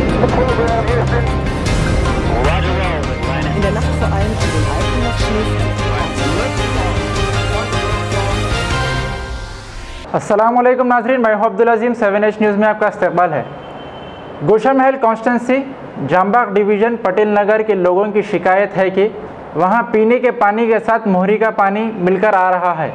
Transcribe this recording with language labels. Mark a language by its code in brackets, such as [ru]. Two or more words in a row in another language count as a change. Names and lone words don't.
[de] In der Nacht vor allem an den Alpen noch Schnee. [ar] السلام عليكم [ur] ناظرین، میں عبدالعظیم 7H نیوز میں آپ کا استقبال ہے. گوشہ محل کانسٹی ٹیونسی جام باغ ڈویژن پٹیل نگر کے لوگوں کی شکایت ہے کہ وہاں پینے کے پانی کے ساتھ موری کا پانی مل کر آ رہا ہے.